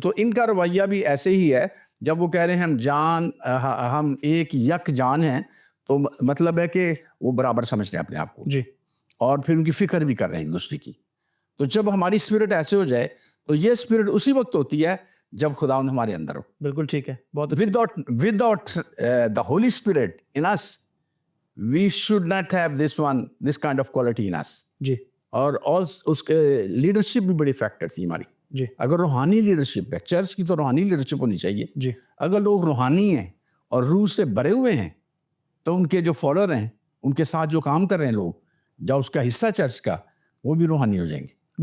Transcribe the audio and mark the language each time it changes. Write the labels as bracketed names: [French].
[Urdu] تو ان کا رویہ بھی ایسے ہی ہے. جب وہ کہہ رہے ہیں ہم ایک یک جان ہیں تو مطلب ہے کہ وہ برابر سمجھ رہے ہیں اپنے آپ کو. جی. اور پھر ان کی فکر بھی کر رہے ہیں ایک دوسرے کی. تو جب ہماری اسپرٹ ایسے ہو جائے تو یہ اسپرٹ اسی وقت ہوتی ہے جب خداوند ہمارے اندر ہو. بالکل ٹھیک ہے. بہت [English] without the Holy Spirit in us, we should not have this kind of quality in us. [Urdu] جی. اور اس کے لیڈرشپ بھی بڑی فیکٹر تھی ہماری. جی. اگر روحانی لیڈرشپ ہے، چرچ کی تو روحانی لیڈرشپ ہونی چاہیے. جی. اگر لوگ روحانی ہیں اور روح سے بھرے ہوئے ہیں تو ان کے جو فالوور ہیں، ان کے ساتھ جو کام کر رہے ہیں لوگ، جو اس کا حصہ چرچ کا، وہ بھی روحانی ہو جائیں گے.